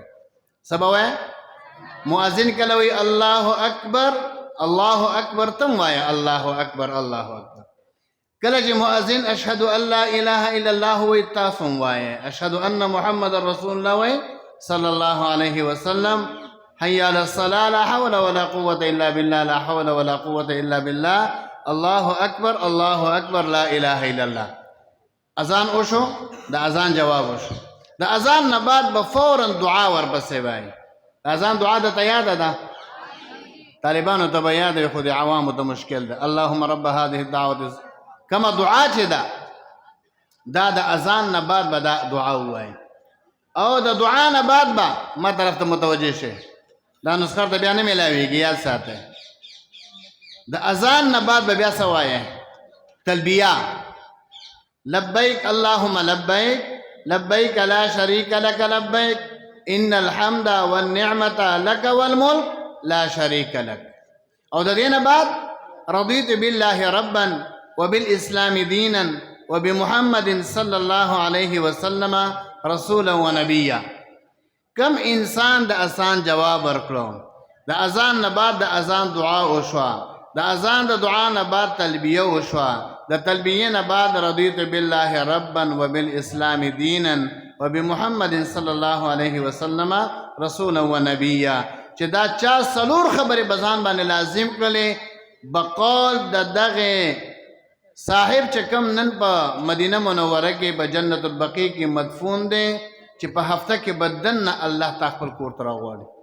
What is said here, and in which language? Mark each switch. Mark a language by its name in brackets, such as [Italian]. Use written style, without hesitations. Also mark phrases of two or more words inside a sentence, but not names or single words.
[Pashto] څه به وایې؟ مؤذن کله وایي [Arabic] الله اکبر الله اکبر [Pashto] تم وایه [Arabic] الله اکبر الله اکبر. [Pashto] کله چې مؤذن [Arabic] اشهد ان لا اله الا الله [Pashto] وایي تاسو هم وایه [Arabic] اشهد ان محمد رسول الله [Pashto] وایي [Arabic] صلی الله علیه وسلم. حي على الصلاة لا حول ولا قوة إلا بالله لا حول ولا قوة إلا بالله الله أكبر الله أكبر لا إله إلا الله. [Pashto] اذان وشو د اذان جواب وشو. د اذان نه بعد به فورا دعا ورپسې وایي. اذان دعا د یاده ده طالبانو ته به یاد وي خو د عوامو ته مشکل ده. [Arabic] اللهم رب هذه الدعوة [Pashto] کما دعا چې ده دا د اذان نه بعد به دا دعا ووایي او د دعا نه بعد به ما طرف ته متوجه شي. دا نسخه ته بیا نه ملاویږي یاد ساتئ. د اذان نه بعد به بیا څه وایې؟ [Arabic] تلبیه لبیک اللهم لبیک لبیک لا شریک لک لبیک ان الحمد والنعمة لك والملك لا شریک لک. [Pashto] او د دې نه بعد [Arabic] رضیت بالله ربا وبالاسلام دینا وبمحمد صلی الله علیه وسلم رسولا ونبیا. [Pashto] کم انسان د اذان جواب ورکړو. د اذان نه بعد د اذان دعا وشوه. د اذان د دعا نه بعد تلبیه وشوه. د تلبیه نه بعد [Arabic] رضیت بالله ربا وبالاسلام دینا وبمحمد صلی الله علیه وسلم رسولا ونبیا. [Pashto] چې دا چا څلور خبرې بزان باندې لازم کړلې بقول د دغه صاحب چې کم نن په مدینه منوره کې په جنت البقیع کې مدفون دی چې په هفته کې بدن نه الله تا خپل کور ته راغواړي.